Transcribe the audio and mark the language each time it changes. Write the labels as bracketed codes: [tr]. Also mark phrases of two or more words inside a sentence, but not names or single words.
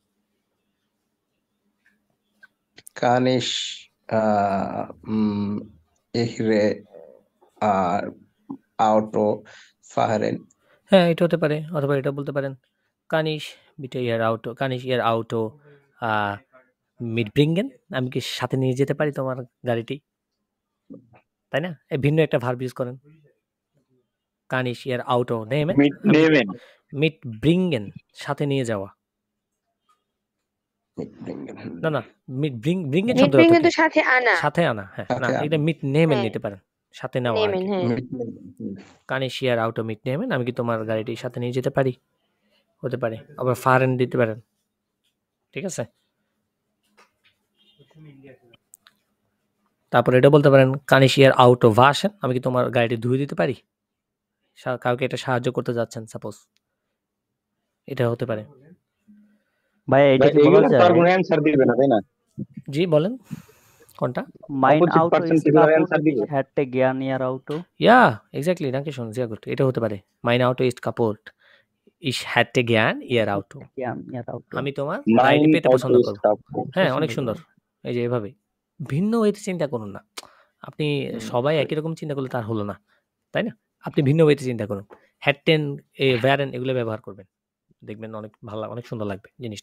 [de] Kann ich Ihre Auto fahren? [bn] হ্যাঁ, এটা হতে পারে, অথবা এটা বলতে পারেন [de] kann ich bitte Ihr Auto mitbringen? [bn] আমি কি সাথে নিয়ে যেতে পারি তোমার গাড়িটি? তাই না? ভিন্ন একটা ভার্ব ইউজ করেন। [de] kann ich Ihr Auto nehmen? [bn] mitbringen সাথে নিয়ে যাওয়া। না mitbringen শব্দ তো সাথে আনা। সাথে আনা, হ্যাঁ না, এটা mitnehmen নিতে পারেন, সাথে নেওয়া। [de] kann ich Ihr Auto mitnehmen? [bn] আমি কি তোমার গাড়িটি সাথে নিয়ে যেতে পারি? হতে পারে। আবার fahren দিতে পারেন, ঠিক আছে? তারপর এটা বলতে পারেন [de] kann ich Ihr Auto waschen? [bn] আমি কি তোমার গাড়িটি ধুয়ে দিতে পারি? কাউকে এটা সাহায্য করতে যাচ্ছেন সাপোজ, এটা হতে পারে। ভাই এটা কি বলা যায়? তার কোনো অ্যানসার দিবে না, তাই না? জি বলেন কোনটা? [de] Mein Auto ist kaputt, ich hätte gern Ihr Auto. Ja, exactly, danke schön, sehr gut। [bn] এটা হতে পারে [de] mein Auto ist kaputt, ich hätte gern Ihr Auto। [bn] আমি তোমার গাড়িটি পেতে পছন্দ করব। হ্যাঁ, অনেক সুন্দর। এই যে এভাবে ভিন্ন ওয়েতে চিন্তা করুন না। আপনি সবাই একই রকম চিন্তা করলে তার হলো না, তাই না? আপনি ভিন্ন ওয়েতে চিন্তা করুন। [de] hätten, wären [bn] এগুলো ব্যবহার করবেন, দেখবেন অনেক ভালো, অনেক সুন্দর লাগবে জিনিসটা।